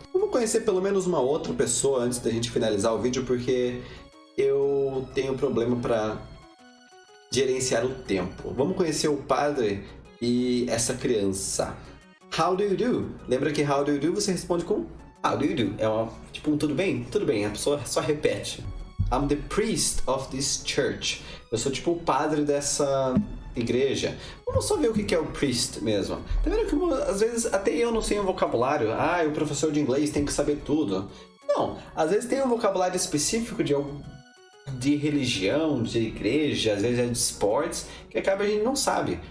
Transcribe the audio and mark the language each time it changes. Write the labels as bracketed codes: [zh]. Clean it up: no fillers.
[pt] Vamos conhecer pelo menos uma outra pessoa antes da gente finalizar o vídeo, porque eu tenho problema para gerenciar o tempo. Vamos conhecer o padre e essa criança. [en] How do you do? [pt] Lembra que [en] how do you do [pt] você responde com [en] how do you do? [pt] É um tudo bem? Tudo bem, a pessoa só repete. [en] I'm the priest of this church. [pt] Eu sou o padre dessa igreja. Vamos só ver o que é o priest mesmo. Tá vendo que às vezes até eu não sei um vocabulário. O professor de inglês tem que saber tudo. Não, às vezes tem um vocabulário específico de religião, de igreja, às vezes é de esportes, que acaba a gente não sabe.